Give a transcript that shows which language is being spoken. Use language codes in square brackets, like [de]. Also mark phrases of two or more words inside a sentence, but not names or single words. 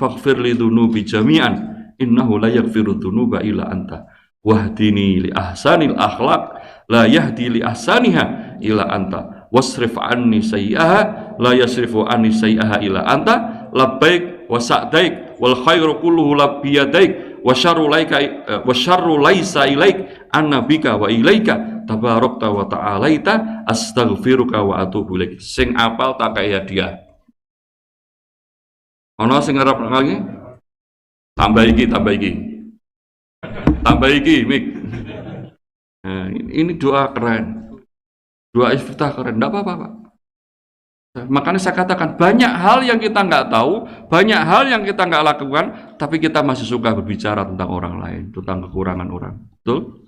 [ar] فاغفر لي ذنوبي جميعا إنه لا يغفر الذنوب إلا أنت واهدني لأحسن الأخلاق لا يهدي لأحسنها إلا أنت واصرف عني سيئها لا يصرف عني سيئها إلا أنت لبيك وسعديك والخير كله بيديك والشر ليس إليك أنا بك وإليك تباركت وتعاليت أستغفرك وأتوب إليك. [jv] Sing apal tak kaya dia. Ono sing ngarep lagi? Tambah iki mik. [id] Nah, ini doa keren. Doa iftitah keren, enggak apa-apa, Pak. Makanya saya katakan, banyak hal yang kita nggak tahu, banyak hal yang kita nggak lakukan, tapi kita masih suka berbicara tentang orang lain, tentang kekurangan orang.